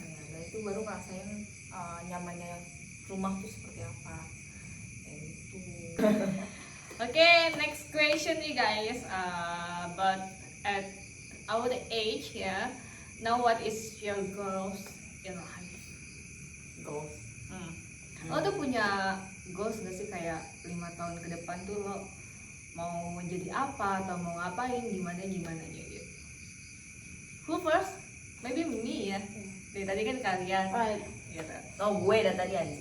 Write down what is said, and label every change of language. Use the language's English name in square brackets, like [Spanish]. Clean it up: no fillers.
[Indonesian] Ya, dan itu baru ngerasain nyamannya rumah tuh seperti apa. Kayak gitu. [English] Oke, next question nih guys. But at our age ya, now what is your goals in life? Goals. [Indonesian] Lo tuh punya goals gak sih, kayak 5 tahun ke depan tuh lo mau menjadi apa atau mau ngapain, gimana gitu. [English] Who first? Maybe me [Indonesian] ya. Dari tadi kan kalian. [English] Right. [Indonesian] Gitu. Oh, gue dan tadi aja.